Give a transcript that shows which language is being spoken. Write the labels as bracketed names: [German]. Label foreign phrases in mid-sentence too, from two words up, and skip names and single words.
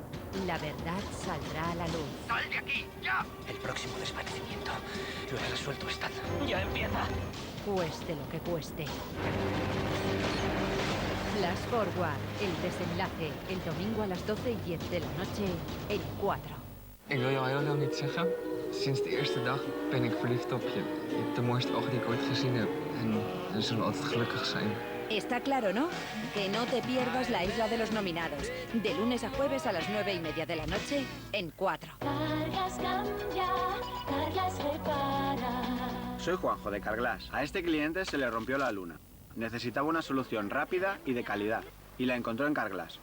[Spanish] La verdad saldrá a la luz. ¡Sal de aquí, ya! El próximo desvanecimiento lo he resuelto esta. ¡Ya empieza! Cueste lo que cueste. Flash Forward, el desenlace, el domingo a las 12:10 de la noche, en 4. [Dutch] Ik wil jou heel lang niet zeggen. Sinds de eerste dag ben ik verliefd op je. Je hebt de mooiste ogen die ik ooit gezien heb. En we zullen altijd gelukkig zijn. [Spanish] Está claro, ¿no? Que no te pierdas la Isla de los Nominados. De lunes a jueves a las 9:30 de la noche, en 4. Carglass cambia, Carglass repara. Soy Juanjo de Carglass. A este cliente se le rompió la luna. Necesitaba una solución rápida y de calidad, y la encontró en Carglass.